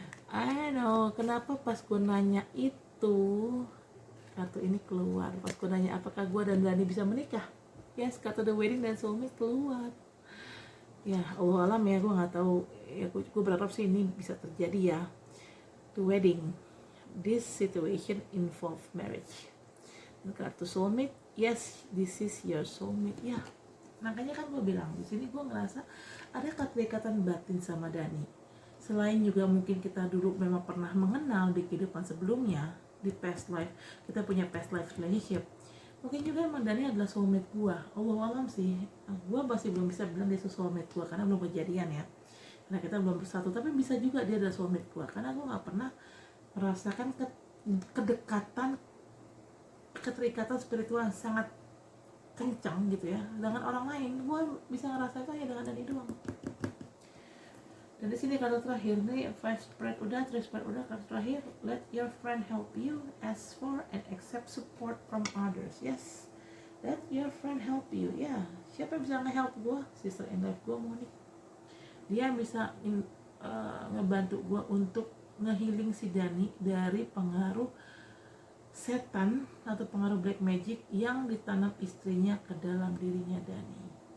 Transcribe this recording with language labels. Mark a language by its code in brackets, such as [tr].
[en] I know [id] kenapa pas gue nanya itu kartu ini keluar. Pas gue nanya apakah gue dan Dani bisa menikah, yes, kartu The Wedding dan Soulmate keluar. Ya Allah alam ya, gue nggak tahu ya, gue berharap sih ini bisa terjadi ya. [en] The Wedding, this situation involve marriage. [id] Dan kartu Soulmate, [en] yes, this is your soulmate. [id] Ya makanya kan gue bilang di sini gue ngerasa ada keterikatan batin sama Dani. Selain juga mungkin kita dulu memang pernah mengenal di kehidupan sebelumnya, di past life, kita punya past life relationship. Mungkin juga emang Dani adalah soulmate gue. Allah alam sih, gue masih belum bisa bilang dia soulmate gue karena belum kejadian ya, karena kita belum bersatu. Tapi bisa juga dia adalah soulmate gue karena gue nggak pernah merasakan kedekatan, keterikatan spiritual yang sangat kencang gitu ya dengan orang lain. Gue bisa ngerasain itu hanya dengan Dani doang. Dan di sini kartu terakhir nih, 5 spread udah, 3 spread udah, kartu terakhir, [en] let your friend help you, ask for and accept support from others. Yes, let your friend help you. [id] Ya, siapa yang bisa nge-help gue? Sister in life gue, Monique. Dia bisa ngebantu gue untuk ngehealing si Dani dari pengaruh setan atau pengaruh [en] black magic [id] yang ditanam istrinya ke dalam dirinya Dani.